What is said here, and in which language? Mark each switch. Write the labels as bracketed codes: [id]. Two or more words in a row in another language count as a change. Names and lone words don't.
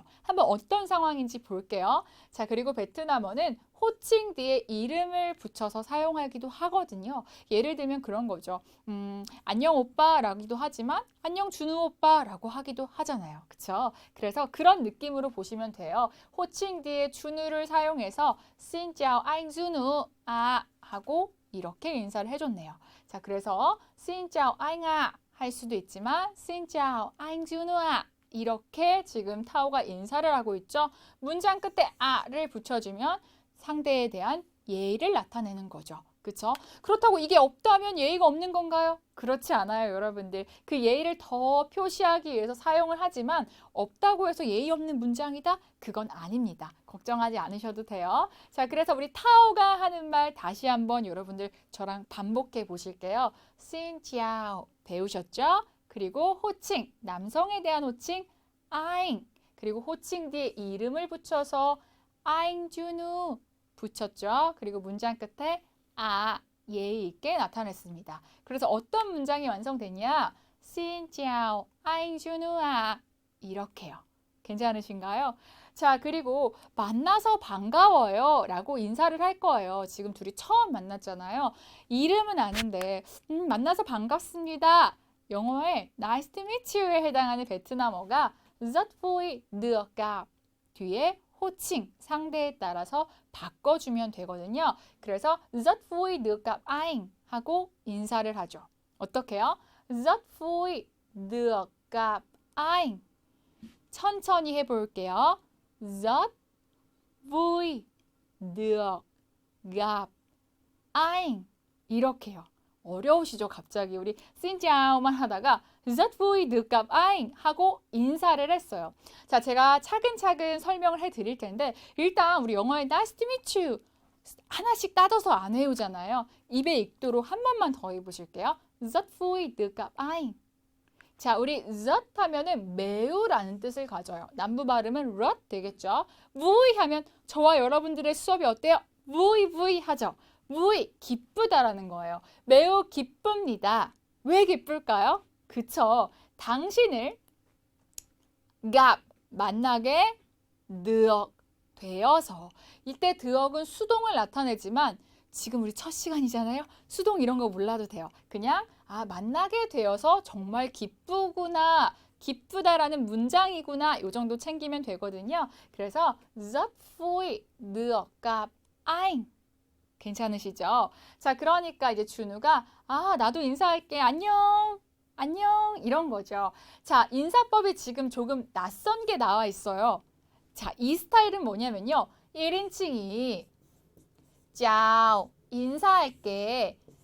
[ko] 한번 어떤 상황인지 볼게요. 자, 그리고 베트남어는 호칭 뒤에 이름을 붙여서 사용하기도 하거든요. 예를 들면 그런 거죠. 안녕 오빠라기도 하지만 안녕 준우 오빠라고 하기도 하잖아요. 그쵸? 그래서 그런 느낌으로 보시면 돼요. 호칭 뒤에 준우를 사용해서 [vi] xin chào anh [ko] 준우 하고 이렇게 인사를 해줬네요. 자, 그래서 [vi] xin chào anh [ko] 할 수도 있지만 [vi] xin chào anh [ko] 준우 이렇게 지금 타오가 인사를 하고 있죠. 문장 끝에 아를 붙여주면 상대에 대한 예의를 나타내는 거죠. 그렇죠? 그렇다고 이게 없다면 예의가 없는 건가요? 그렇지 않아요, 여러분들. 그 예의를 더 표시하기 위해서 사용을 하지만 없다고 해서 예의 없는 문장이다? 그건 아닙니다. 걱정하지 않으셔도 돼요. 자, 그래서 우리 타오가 하는 말 다시 한번 여러분들 저랑 반복해 보실게요. [vi] xin chào [ko] 배우셨죠? 그리고 호칭, 남성에 대한 호칭 anh, 그리고 호칭 뒤에 이름을 붙여서 anh 준우 붙였죠. 그리고 문장 끝에 예의 있게 나타냈습니다. 그래서 어떤 문장이 완성되냐? [vi] Xin chào anh 준우 이렇게요. [ko] 괜찮으신가요? 자, 그리고 만나서 반가워요 라고 인사를 할 거예요. 지금 둘이 처음 만났잖아요. 이름은 아는데 만나서 반갑습니다. 영어에 [en] nice to meet you [ko] 에 해당하는 베트남어가 [vi] rất vui được gặp [ko] 뒤에 호칭, 상대에 따라서 바꿔주면 되거든요. 그래서 [vi] rất vui được gặp anh [ko] 하고 인사를 하죠. 어떻게요? [vi] rất vui được gặp anh. [ko] 천천히 해볼게요. [vi] rất vui được gặp anh. [ko] 이렇게요. 어려우시죠? 갑자기 우리 [vi] xin chào, [ko] 만 하다가 [vi] rất vui được gặp anh [ko] 하고 인사를 했어요. 자, 제가 차근차근 설명을 해드릴 텐데 일단 우리 영어의 [en] nice to meet you [ko] 하나씩 따져서 안 외우잖아요. 입에 익도록 한 번만 더 해보실게요. [vi] rất vui được gặp anh. [ko] 자, 우리 rất 하면은 매우라는 뜻을 가져요. 남부 발음은 rất 되겠죠. vui 하면 저와 여러분들의 수업이 어때요? [vi] vui vui [ko] 하죠. vui 기쁘다라는 거예요. 매우 기쁩니다. 왜 기쁠까요? 그쵸? 당신을 gặp 만나게 được 되어서 이때 드억은 수동을 나타내지만 지금 우리 첫 시간이잖아요. 수동 이런 거 몰라도 돼요. 그냥 만나게 되어서 정말 기쁘구나, 기쁘다라는 문장이구나 이 정도 챙기면 되거든요. 그래서 [vi] rất vui được gặp anh [ko] 괜찮으시죠? 자, 그러니까 이제 준우가 나도 인사할게. 안녕. 안녕. 이런 거죠. 자, 인사법이 지금 조금 낯선 게 나와 있어요. 자, 이 스타일은 뭐냐면요. 1인칭이 chào 인사할게.